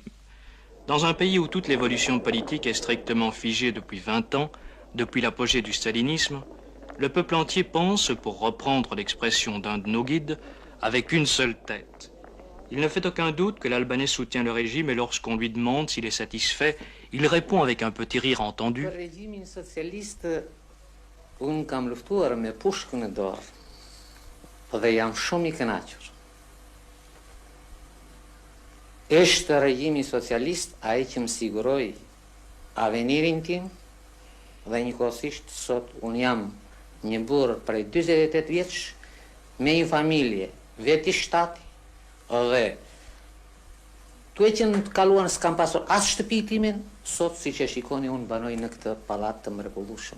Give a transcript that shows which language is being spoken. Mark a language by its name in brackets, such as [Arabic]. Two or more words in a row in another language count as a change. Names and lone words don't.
[French] Dans un pays où toute l'évolution politique est strictement figée depuis 20 ans, depuis l'apogée du stalinisme, le peuple entier pense, pour reprendre l'expression d'un de nos guides, avec une seule tête. Il ne fait aucun doute que l'Albanais soutient le régime et lorsqu'on lui demande s'il est satisfait, il répond avec un petit rire entendu. Le régime socialiste, [Albanian] un kam luftuar me pushkën në dorë, dhe jam shumë I kënaqur. Është regjimi socialist ai që më siguroi avenirin tim dhe njëkohësisht sot un jam një burr prej 48 vjeç me një familje veti shtati dhe tuaj që në të kaluar s'kam pasur as shtëpi timin, sot siç e shikoni unë banoj në këtë pallat të mrekullueshëm.